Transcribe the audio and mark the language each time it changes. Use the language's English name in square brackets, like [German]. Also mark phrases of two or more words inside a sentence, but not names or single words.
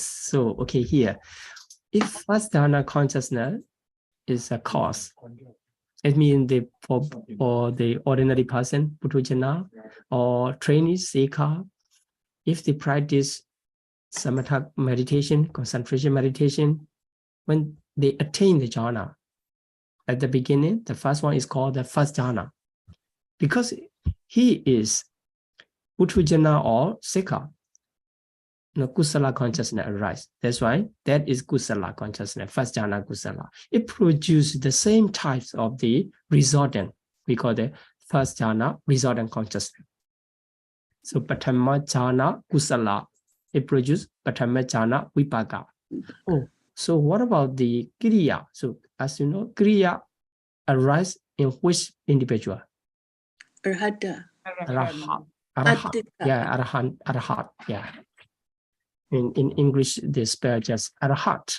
[English] So okay, here, if first jhana consciousness is a cause, it means for the ordinary person, Puthujjana, or trainees, Sikha, if they practice samatha meditation, concentration meditation, when they attain the jhana, at the beginning, the first one is called the first jhana, because he is Puthujjana or Sikha. Kusala consciousness arise. That's why that is kusala consciousness, first [Pali] jhana kusala. [English] It produces the same types of the resultant. We call the first jhana resultant consciousness. So [Pali] Paṭamma jhana kusala, [English] it produces [Pali] Paṭamma jhana vipaka. [English] Oh, so what about the kriya? So as you know, kriya arise in which individual? Arhata. Arahat. Arhat. Arahat. Yeah. In English, they spell just arahat.